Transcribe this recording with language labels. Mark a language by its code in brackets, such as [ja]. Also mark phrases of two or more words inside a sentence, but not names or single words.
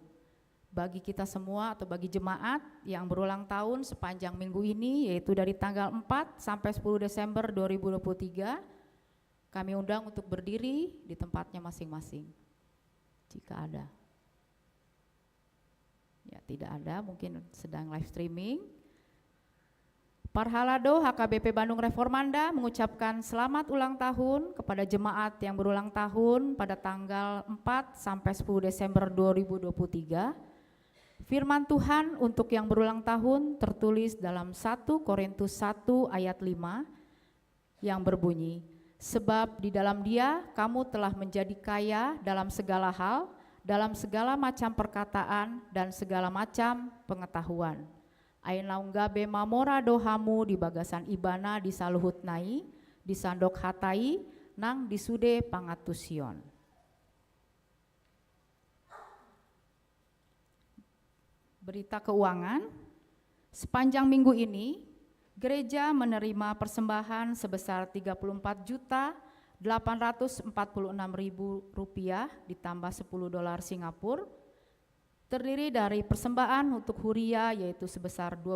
[id] Bagi kita semua atau bagi jemaat yang berulang tahun sepanjang minggu ini, yaitu dari tanggal 4 sampai 10 Desember 2023, kami undang untuk berdiri di tempatnya masing-masing. Jika ada. Ya, tidak ada, mungkin sedang [en] live streaming. [id] Parhalado HKBP Bandung Reformanda mengucapkan selamat ulang tahun kepada jemaat yang berulang tahun pada tanggal 4 sampai 10 Desember 2023. Firman Tuhan untuk yang berulang tahun tertulis dalam 1 Korintus 1 ayat 5 yang berbunyi, sebab di dalam Dia kamu telah menjadi kaya dalam segala hal, dalam segala macam perkataan dan segala macam pengetahuan. [bbc] Ainaung gabe mamora dohamu di bagasan ibana di saluhut nai, di sandok hatai, nang disude pangatusion. [id] Berita keuangan, sepanjang minggu ini, gereja menerima persembahan sebesar Rp34.846.000 ditambah $10 Singapura, terdiri dari persembahan untuk huria yaitu sebesar